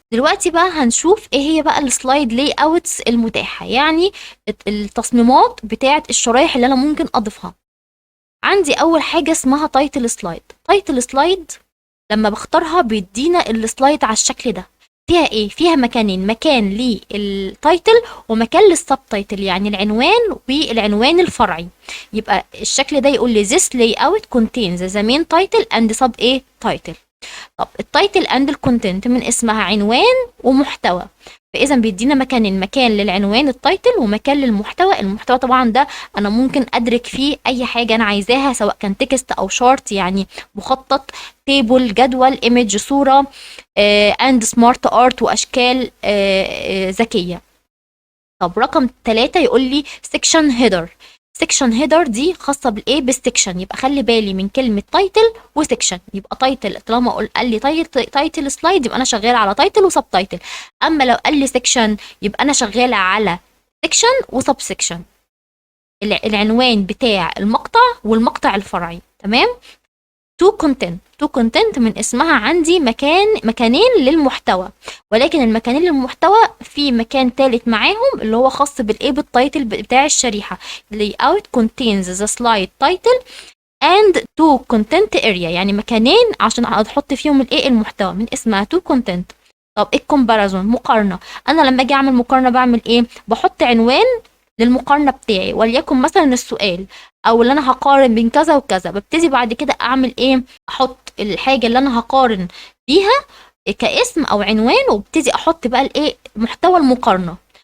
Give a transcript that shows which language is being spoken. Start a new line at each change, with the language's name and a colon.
Arabic: دلوقتي بقى هنشوف ايه هي بقى السلايد لاي اوتس المتاحة، يعني التصميمات بتاعة الشرايح اللي انا ممكن اضيفها. عندي اول حاجة اسمها تايتل سلايد. تايتل سلايد لما بختارها بيدينا السلايد على الشكل ده. فيها ايه؟ فيها مكانين، مكان للتايتل ومكان للسب تايتل، يعني العنوان والعنوان الفرعي. يبقى الشكل ده يقول لي
English: this layout contains the main title and sub ايه title.
Arabic: طب التايتل اند الكونتنت من اسمها عنوان ومحتوى، فاذا بيدينا مكانين، مكان للعنوان التايتل ومكان للمحتوى. المحتوى طبعا ده انا ممكن ادرك فيه اي حاجه انا عايزاها، سواء كان تكست او شارت، يعني مخطط، تيبل، جدول، ايمج، صوره، اند سمارت ارت واشكال ذكيه. طب رقم 3 يقول لي سيكشن هيدر. سيكشن هيدر دي خاصه بالايه بالسكشن. يبقى خلي بالي من كلمه تايتل وسكشن. يبقى تايتل طالما قال لي تايتل سلايد يبقى انا شغاله على تايتل وسب تايتل. اما لو قال لي سكشن يبقى انا شغاله على سكشن وسب سكشن، العنوان بتاع المقطع والمقطع الفرعي. تمام. تو كونتنت من اسمها عندي مكانين للمحتوى، ولكن المكانين للمحتوى في مكان ثالث معاهم اللي هو خاص بالايه بالتايتل بتاع الشريحه.
English: layout contains the slide title and to content area،
Arabic: يعني مكانين عشان احط فيهم الايه المحتوى من اسمها
English: to content.
Arabic: طب الكومباريزون مقارنه. انا لما اجي اعمل مقارنه بعمل ايه؟ بحط عنوان للمقارنه بتاعي، وليكن مثلا السؤال او اللي انا هقارن بين كذا وكذا. ببتدي بعد كده اعمل ايه؟ احط الحاجه اللي انا هقارن بيها كاسم او عنوان، وابتدي احط بقى الايه محتوى المقارنه.